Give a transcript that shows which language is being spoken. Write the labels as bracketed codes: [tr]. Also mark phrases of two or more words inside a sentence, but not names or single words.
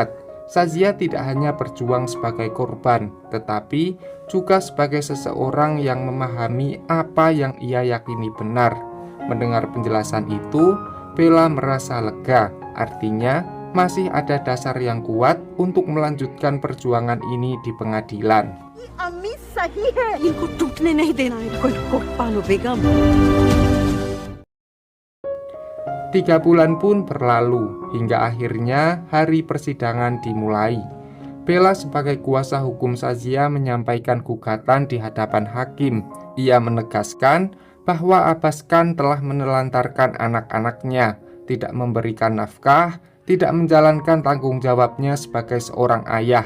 [id] Shazia tidak hanya berjuang sebagai korban, tetapi juga sebagai seseorang yang memahami apa yang ia yakini benar. Mendengar penjelasan itu, Bella merasa lega. Artinya, masih ada dasar yang kuat untuk melanjutkan perjuangan ini di pengadilan. [hi] अम्मी सही है, इनको टूटने नहीं देना है। कोई पालो बेगम। [id] 3 bulan pun berlalu, hingga akhirnya hari persidangan dimulai. Bella sebagai kuasa hukum Shazia menyampaikan gugatan di hadapan hakim. Ia menegaskan bahwa Abbas Khan telah menelantarkan anak-anaknya, tidak memberikan nafkah, tidak menjalankan tanggung jawabnya sebagai seorang ayah.